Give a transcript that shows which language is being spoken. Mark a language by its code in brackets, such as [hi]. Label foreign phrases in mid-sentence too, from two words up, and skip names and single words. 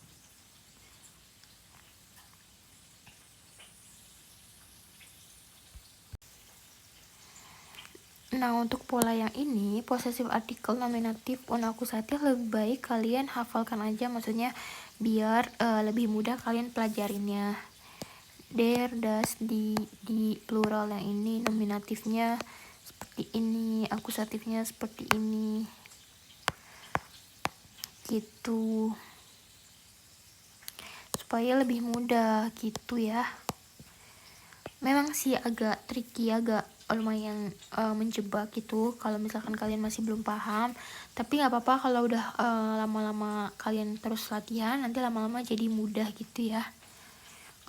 [id] Nah, untuk pola yang ini, [en] possessive article, [id] nominatif, akusatif, lebih baik kalian hafalkan aja, maksudnya biar lebih mudah kalian pelajarinnya. [de] Der, das, [id] di plural yang ini, nominatifnya seperti ini, akusatifnya seperti ini. Gitu. Supaya lebih mudah gitu ya. Memang sih agak tricky, agak lumayan menjebak gitu kalau misalkan kalian masih belum paham, tapi nggak apa-apa kalau udah lama-lama kalian terus latihan, nanti lama-lama jadi mudah gitu ya.